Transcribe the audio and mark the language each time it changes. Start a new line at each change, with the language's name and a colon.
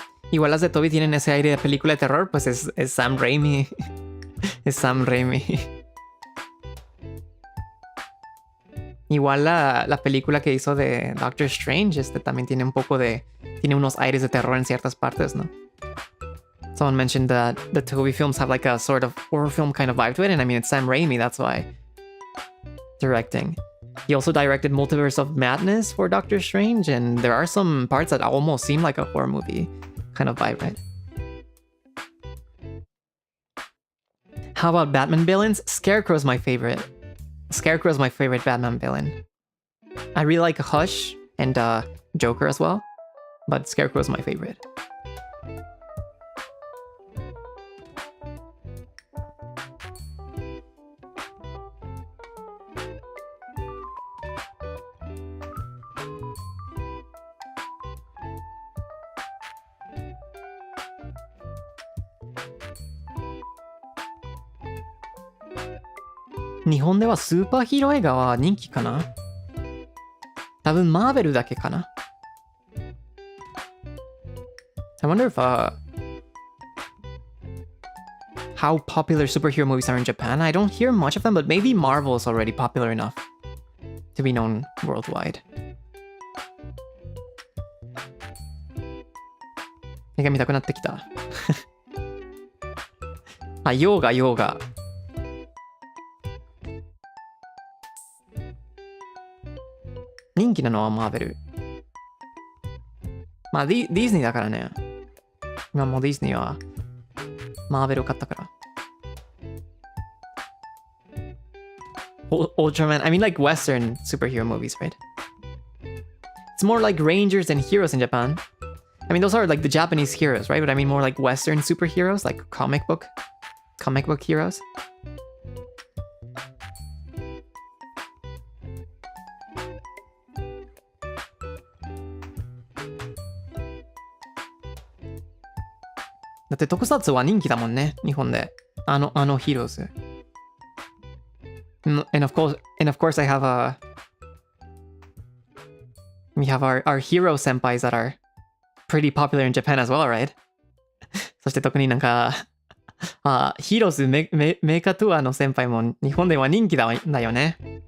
Spanish: Igual las de Toby tienen ese aire de película de terror, pues es Sam Raimi. Es Sam Raimi. Igual la película que hizo de Doctor Strange, también tiene un poco de... Tiene unos aires de terror en ciertas partes, ¿no?
English: Someone mentioned that the Toby films have like a sort of horror film kind of vibe to it, and I mean, it's Sam Raimi, that's why. Directing. He also directed Multiverse of Madness for Doctor Strange, and there are some parts that almost seem like a horror movie kind of vibe, right? How about Batman villains? Scarecrow's my favorite. Scarecrow's my favorite Batman villain. I really like Hush and Joker as well, but Scarecrow's my favorite.
Japanese: 日本ではスーパーヒーロー映画は人気かな？多分マーベルだけかな？
English: I wonder if how popular superhero movies are in Japan. I don't hear much of them, but maybe Marvel is already popular enough to be known worldwide.
Japanese: 映画見たくなってきた。あ、ヨーガ。人気なのはマーベル。まあディズニーだからね。今もうディズニーはマーベルを買ったから。
English: Ultraman, I mean like Western superhero movies, right? It's more like Rangers and heroes in Japan. I mean, those are like the Japanese heroes, right? But I mean more like Western superheroes, like comic book heroes.
Japanese: Daって特撮は人気だもんね、日本で。あのヒーローズ。
English: And of course I have we have our hero senpais that are pretty popular in Japan as well, right?
Japanese: そして特になんかヒーローズメカトゥアの先輩も日本では人気だよね。